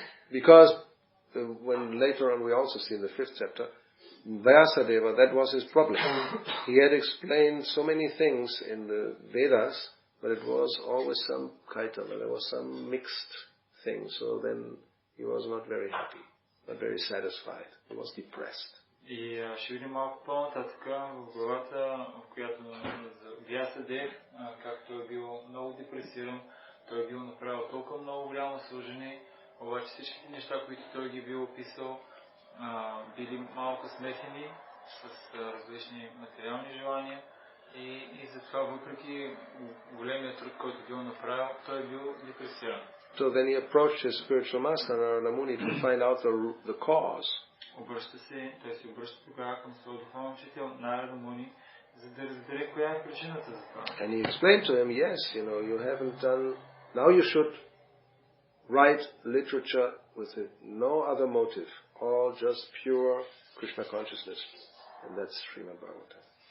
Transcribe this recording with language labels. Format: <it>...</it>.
<en>Because when later on we also see in the 5th chapter, Vyasadeva, that was his problem. He had explained so many things in the Vedas, but it was always some kaitava, there was some mixed thing. So then he was not very happy, not very satisfied. He was depressed.</en> <bg>И ще видим малко по-нататък в главата, в която Вясадев, както е бил много депресиран, той е бил направил толкова много голямо служене, обаче всичките неща, които той ги бил описал, били малко смесени с различни материални желания и затова въпреки големия труд, който бил направил, той е бил депресиран.</bg> <en>So then he approached his spiritual master, Narada Muni, to find out the cause.</en> <bg>Той се обръща тогава към своя духовен учител, Нарада Муни, за да разбере коя е причината за това.</bg> <en>And he explained to him, yes, you haven't done, now you should write literature with no other motive, all just pure Krishna consciousness. And that's Srimad Bhagavatam.</en>